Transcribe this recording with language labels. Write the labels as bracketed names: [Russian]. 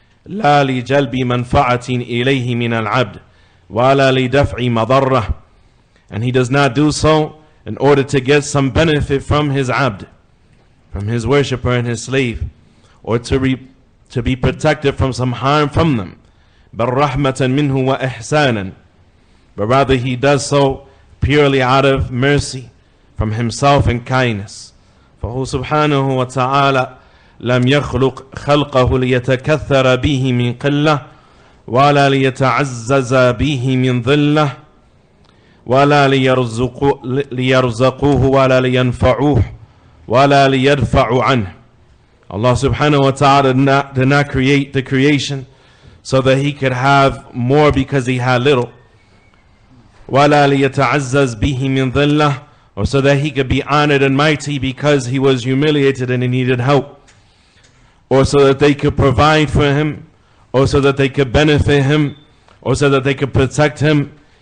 [Arabic] لا لجلب منفعة إليه من العبد ولا لدفع مضرة, [English] and He does not do so in order to get some benefit from His abd, from His worshipper and His slave, or to be protected from some harm from them. [Arabic] بل رحمة منه وإحسانا, [English] but rather He does so purely out of mercy from Himself and kindness. [Arabic] فهو سبحانه وتعالى لم يخلق خلقه ليتكثر به من قلة ولا ليتعزز به من ذلة ولا ليرزقوه ولا لينفعوه ولا ليدفع عنه. [English] Allah subhanahu wa ta'ala did not create the creation so that He could have more because He had little. [Arabic] ولا ليتعزز به من ذلة, [English] or so that He could be honored and mighty because He was humiliated and He needed help, or so that they could provide for Him, or so that they could benefit Him, or so that they could protect Him.